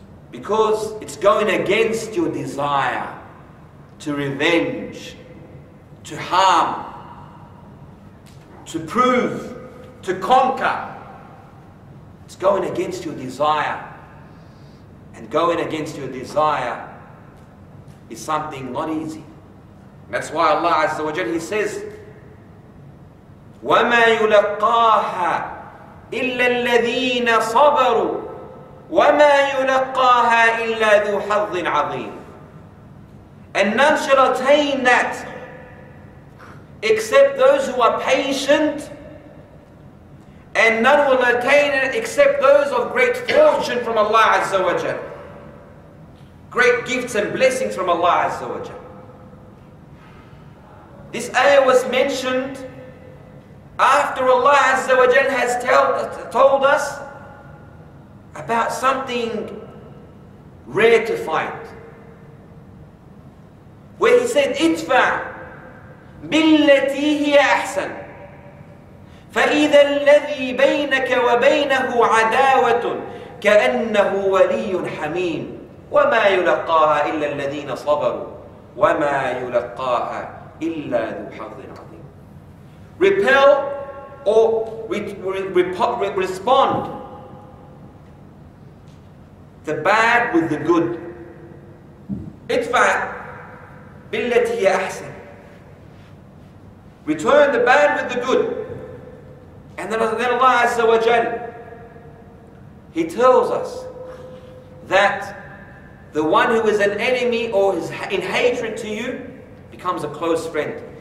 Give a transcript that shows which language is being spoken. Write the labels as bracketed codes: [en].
[en] Because it's going against your desire to revenge, to harm, to prove, to conquer. It's going against your desire. And going against your desire is something not easy. That's why Allah Azza wa Jalla, He says, [ar] وَمَا يُلَقَّاهَا إِلَّا الَّذِينَ صَبَرُوا وَمَا يُلَقَّاهَا إِلَّا ذُو حَظٍّ عَظِيمٍ. [en] And none shall attain that except those who are patient, and none will attain it except those of great fortune from Allah Azza wa Jal. Great gifts and blessings from Allah Azza wa Jal. This ayah was mentioned after Allah Azza wa Jal has told us about something rare to find. Where He said, [ar] idfa billati hiya ahsan فإذا الذي بينك وبينه عداوة كأنه ولي حميم وما يلقاها إلا الذين صبروا وما يلقاها إلا ذو حظ عظيم. [en] Repel or respond the bad with the good. [ar] ادفع بالتي هي أحسن. [en] Return the bad with the good. And then Allah Azza wa Jal, He tells us that the one who is an enemy or is in hatred to you becomes a close friend.